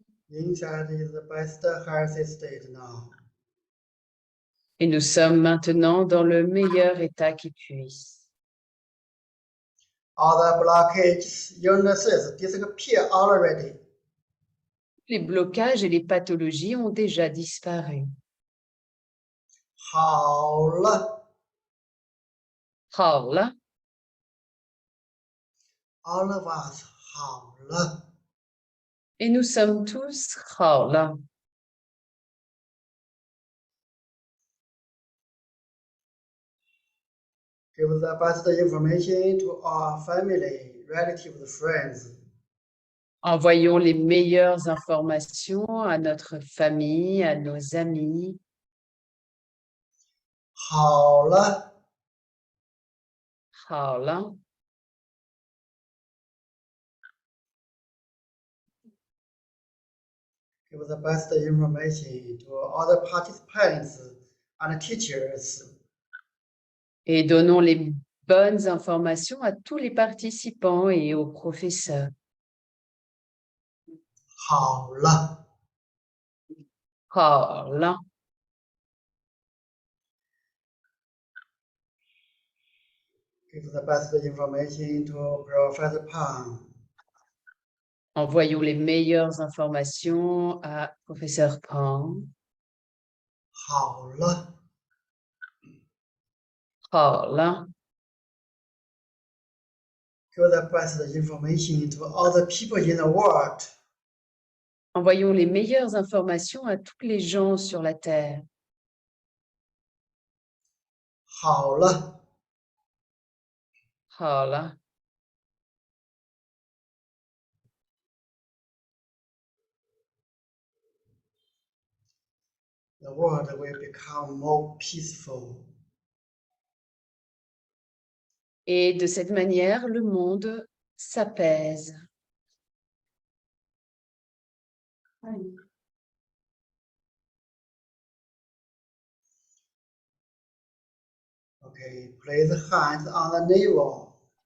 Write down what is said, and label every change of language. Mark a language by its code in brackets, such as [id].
[en] Inside is the best healthy state now. [fr] Et nous sommes maintenant dans le meilleur état qui puisse. [en] All the blockages, illnesses disappear already. [fr] Les blocages et les pathologies ont déjà disparu. [zh] 好了好了 [en] ，all of us [zh] 好了。 [fr] Et nous sommes tous [zh] 好了 [en] Give the best information to our family, relatives, friends. [fr] Envoyons les meilleures informations à notre famille, à nos amis. [zh] 好了好了 [en] Give the best information to other participants and teachers. [fr] Et donnons les bonnes informations à tous les participants et aux professeurs. [zh] 好了好了 [en] Give the best information to Professor Pang. [fr] Envoyons les meilleures informations à professeur Pang. [zh] 好了好了 [en] Give the best information to other people in the world. [fr] Envoyons les meilleures informations à tous les gens sur la Terre. [zh] 好了好了 [en] The world will become more peaceful. [fr] Et de cette manière, le monde s'apaise. [en] Okay, place hands on the navel.